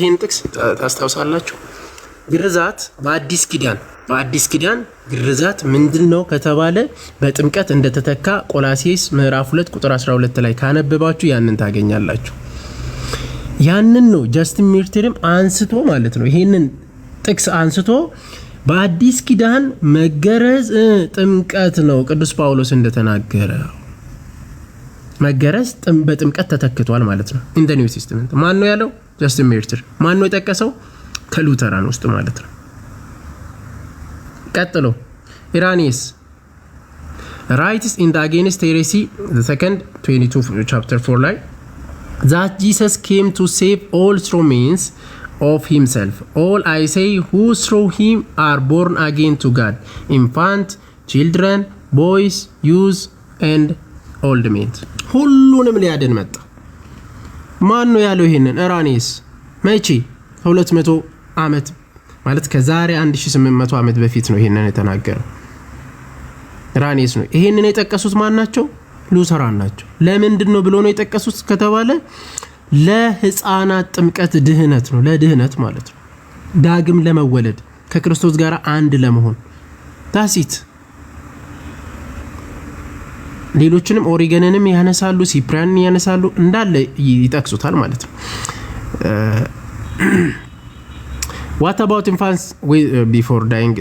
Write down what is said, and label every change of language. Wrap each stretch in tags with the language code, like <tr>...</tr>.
<am>ይሄን ጥቅስ ታስታውሳላችሁ። ግርዛት በአዲስ ኪዳን ግርዛት ምንድነው ከተባለ በጥምቀት እንደተተካ ቆላስይስ ምዕራፍ 2 ቁጥር 12 ላይ ካነበባችሁ ያንን ታገኛላችሁ። ያንን ነው ጃስቲን ሚርተርም አንስቶ ማለት ነው ይሄንን ጥቅስ አንስቶ በአዲስ ኪዳን መገረዝ ጥምቀት ነው ቅዱስ ጳውሎስ እንደተናገረው መገረዝ በጥምቀት ተተክቷል ማለት ነው።</am> <en>ኢን ዘ ኒው ቴስተመንት</en> <am>ማን ነው ያለው? ጃስቲን ሚርተር። ማን ነው የጠቀሰው?</am> <en>ከሉተራን ውስጥ ማለት ነው። ቀጥሎ ኢራኒስ writes in the against heresy the second 22 chapter 4 ላይ that Jesus came to save all through means of himself. All I say who through him are born again to God, infant, children, boys, youths and old men.</en> <am>ሁሉንም ሊያድን መጣ። ማን ነው ያለው ይሄንን? ኢራኒስ። መቼ? 200 ዓመት ማለት ከዛሬ 1800 ዓመት በፊት ነው ይሄንን የተናገረው። ኢራኒስ ነው። ይሄንን የጠቀሱት ማን ናቸው? ሉተራን ናቸው። ለምንድን ነው ብሎ ነው የጠቀሱት ከተባለ ለህፃናት ጥምቀት ድህነት ነው። ለድህነት ማለት ነው። ዳግም ለመወለድ ከክርስቶስ ጋር አንድ ለመሆን ታሲት። ሌሎችንም ኦሪገንንም ያነሳሉ፣ ሲፕሪያንን ያነሳሉ፣ እንዳለ ይጠቅሱታል ማለት ነው።</am> <en>What about infants before dying?</en>